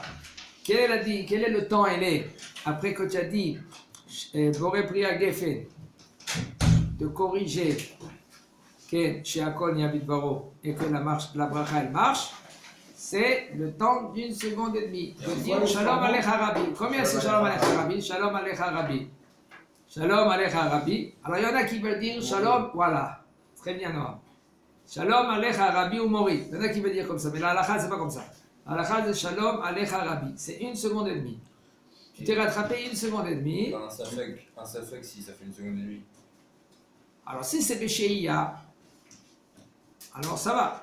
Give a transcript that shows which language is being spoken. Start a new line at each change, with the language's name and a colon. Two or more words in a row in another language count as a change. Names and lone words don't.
French: Quel est le temps, après que tu as dit
Hebrew: בורא פרי הגפן,
French: de corriger que
Hebrew: שהכל נהיה בדברו
French: et que la bracha elle marche, c'est le temps d'1 seconde et demie. De dire
Hebrew: שלום עליך רבי.
French: Combien c'est
Hebrew: שלום עליך רבי? שלום עליך רבי. שלום עליך רבי.
French: Alors il y en a qui veulent dire Shalom, voilà. Très bien,
Hebrew: נועם. שלום עליך רבי או מורי.
French: Il y en a qui veulent dire comme ça, mais la halakha c'est pas comme ça. La halakha c'est
Hebrew: שלום עליך רבי.
French: C'est 1 seconde et demie. Tu t'es rattrapé 1 seconde et demie. Un safek si ça fait 1 seconde et demie. Alors si c'est Béchéia, alors ça va.